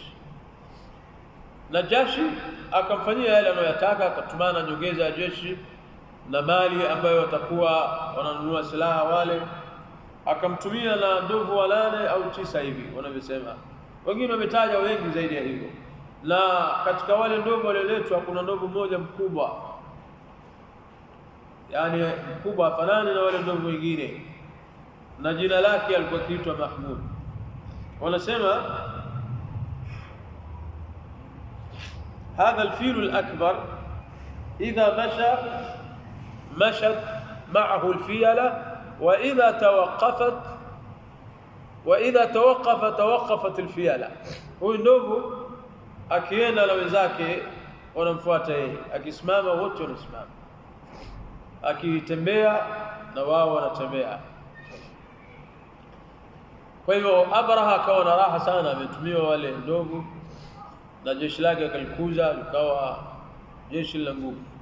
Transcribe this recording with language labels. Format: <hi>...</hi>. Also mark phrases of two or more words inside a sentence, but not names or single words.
<sw>Najashi akamfanyia yale anayotaka, akatumana nyongeza ya jeshi na mali ambayo watakuwa wananunua silaha wale, akamtumia na ndovu 8 au 9 hivi wanavyosema, wengine wametaja wengi zaidi ya hivyo. Na katika wale ndovu walioletwa kuna ndovu mmoja mkubwa, yani mkubwa afanani na wale ndovu wengine, na jina lake alikuwa kiitwa Mahmud.</sw> <ar>Wanasema هذا الفيل الأكبر إذا مشت معه الفيلة، وإذا توقفت وإذا توقفت الفيلة.</ar> <sw>Huyu ndovu akienda na wenzake wanamfuata yeye, akisimama wote wanasimama, akitembea na wao wanatembea. Kwa hivyo Abraha akawa na raha sana, ametumiwa wale ndovu na jeshi lake akalikuza, likawa jeshi la nguvu.</sw>